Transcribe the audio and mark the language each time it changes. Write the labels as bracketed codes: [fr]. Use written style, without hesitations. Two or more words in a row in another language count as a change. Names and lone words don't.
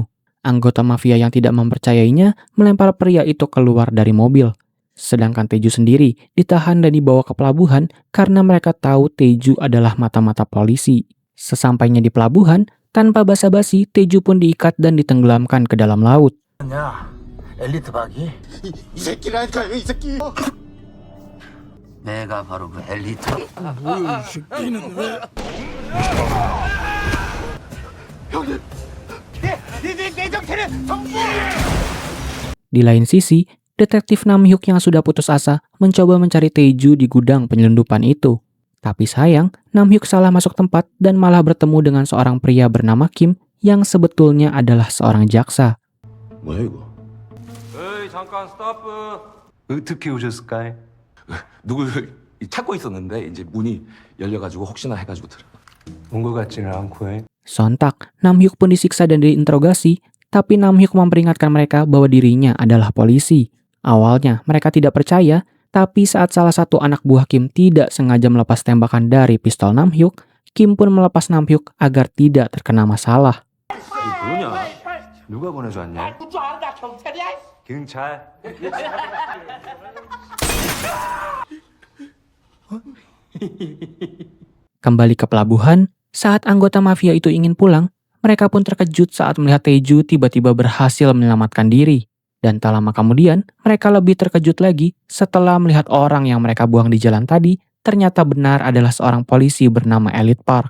[id] Anggota mafia yang tidak mempercayainya melempar pria itu keluar dari mobil. Sedangkan Taeju sendiri ditahan dan dibawa ke pelabuhan karena mereka tahu Taeju adalah mata-mata polisi. Sesampainya di pelabuhan, tanpa basa-basi, Taeju pun diikat dan ditenggelamkan ke dalam laut. [ko] 야, 엘리트 박이? 이 새끼라니까요, 이 새끼. 내가 바로 그 엘리트. 뭐야, 이 새끼는 왜? 형님, 내 정체는 정보. [id] Di lain sisi, detektif Nam Hyuk yang sudah putus asa mencoba mencari Taeju di gudang penyelundupan itu. Tapi sayang, Nam Hyuk salah masuk tempat dan malah bertemu dengan seorang pria bernama Kim yang sebetulnya adalah seorang jaksa. [ko] 뭐야 이거? 에이 잠깐 스탑. 어떻게 오셨을까요? 누구 찾고 있었는데 이제 문이 열려가지고 혹시나 해가지고 들어. 온것 같지는 않고. [id] Sontak, Nam Hyuk pun disiksa dan diinterogasi, tapi Nam Hyuk memperingatkan mereka bahwa dirinya adalah polisi. Awalnya mereka tidak percaya, tapi saat salah satu anak buah Kim tidak sengaja melepas tembakan dari pistol Nam Hyuk, Kim pun melepas Nam Hyuk agar tidak terkena masalah. [ko] 이게 뭐냐? 누가 보내줬냐? 경찰. [id] Kembali ke pelabuhan, Saat anggota mafia itu ingin pulang, mereka pun terkejut saat melihat Taeju tiba-tiba berhasil menyelamatkan diri. Dan tak lama kemudian, mereka lebih terkejut lagi setelah melihat orang yang mereka buang di jalan tadi ternyata benar adalah seorang polisi bernama Elite Park.